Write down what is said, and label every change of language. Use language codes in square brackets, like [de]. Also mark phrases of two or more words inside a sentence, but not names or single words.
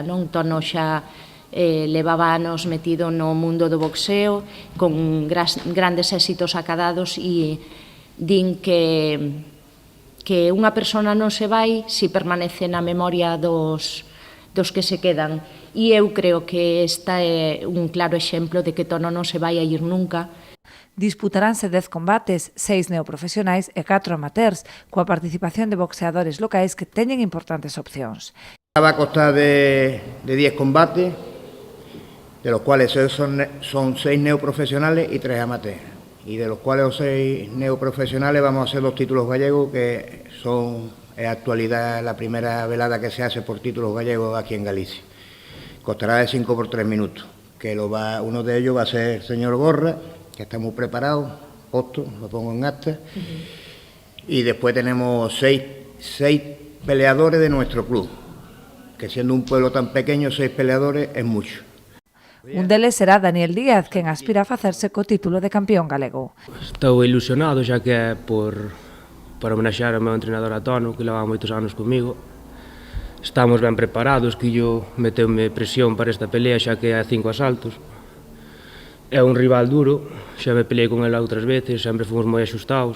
[gl] Tono xa levaba anos metido no mundo do boxeo, con grandes éxitos acadados, e din que unha persona non se vai se permanece na memoria dos que se quedan. E eu creo que esta é un claro exemplo de que Tono non se vai a ir nunca. Disputaránse 10 combates, 6 neoprofesionais e 4 amateurs, coa participación de boxeadores locais que teñen importantes opcións. [es] Va a costar de 10 combates, de los cuales son 6 neoprofesionales y 3 amateurs. Y de los cuales los 6 neoprofesionales vamos a hacer 2 títulos gallegos, que son en actualidad la primera velada que se hace por títulos gallegos aquí en Galicia. Costará de 5 por 3 minutos, que uno de ellos va a ser el señor Gorra, que está muy preparado, lo pongo en acta. Y después tenemos 6 peleadores de nuestro club, que siendo un pueblo tan pequeño, 6 peleadores es mucho. [gl] Un deles será Daniel Díaz, quen aspira a facerse co título de campeón galego. Estou ilusionado, xa que é para homenaxear ao meu entrenador Tono, que leva moitos anos comigo. Estamos ben preparados, que yo meteume presión para esta pelea, xa que é 5 asaltos. É un rival duro, xa me peleei con ele outras veces, sempre fomos moi axustados.